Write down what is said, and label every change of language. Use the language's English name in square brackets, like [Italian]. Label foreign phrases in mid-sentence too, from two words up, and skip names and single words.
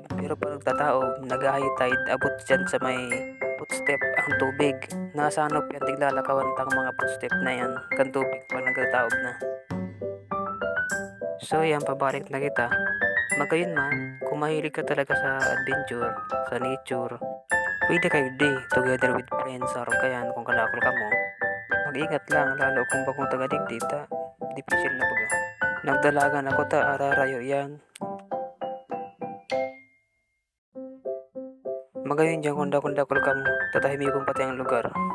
[Bikol] Pero pag nagtataob, nag-high tide, abot dyan sa may footstep ang tubig. Nasanop yan, tiglalakawan tang mga footstep na yan, kan tubig pag nagtataob na. So yan, pabalik na kita. Magayon man, kung mahilig ka talaga sa adventure, sa nature, pwede kayo [English] together with friends, [Bikol] or kaya kung kalakol ka mo. Mag-ingat lang, lalo kung bakong taga-digdita, difficile na baga. Nagdalagan ako ararayo yan. Magayon dyan kunda-kunda ka mo, tatahimik kong pati ang lugar.